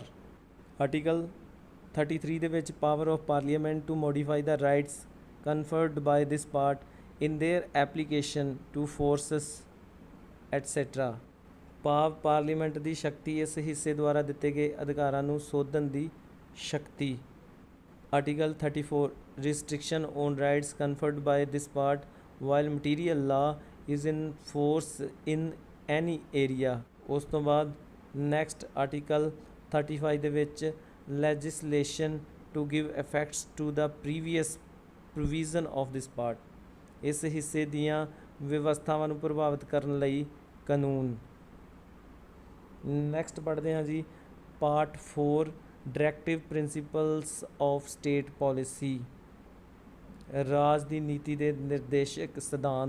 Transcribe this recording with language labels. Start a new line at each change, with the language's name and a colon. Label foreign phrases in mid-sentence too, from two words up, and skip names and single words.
Punjabi: ਆਰਟੀਕਲ 33 ਦੇ ਵਿੱਚ
English: power of parliament to modify the rights conferred by this part in their application to forces etcetera,
Punjabi: ਭਾਵ ਪਾਰਲੀਮੈਂਟ ਦੀ ਸ਼ਕਤੀ ਇਸ ਹਿੱਸੇ ਦੁਆਰਾ ਦਿੱਤੇ ਗਏ ਅਧਿਕਾਰਾਂ ਨੂੰ ਸੋਧਣ ਦੀ ਸ਼ਕਤੀ।
English: ਆਰਟੀਕਲ 34 restriction on rights conferred by this part while material law is in force in any area।
Punjabi: ਉਸ ਤੋਂ ਬਾਅਦ ਨੈਕਸਟ ਆਰਟੀਕਲ 35 ਦੇ ਵਿੱਚ
English: legislation to give effects to the previous provision of this part,
Punjabi: ਇਸ ਹਿੱਸੇ ਦੀਆਂ ਵਿਵਸਥਾਵਾਂ ਨੂੰ ਪ੍ਰਭਾਵਿਤ ਕਰਨ ਲਈ ਕਾਨੂੰਨ। ਨੈਕਸਟ ਪੜ੍ਹਦੇ ਹਾਂ ਜੀ, ਪਾਰਟ 4
English: Directive Principles of State Policy,
Punjabi: ਰਾਜ ਦੀ ਨੀਤੀ ਦੇ ਨਿਰਦੇਸ਼ਕ ਸਿਧਾਂਤ।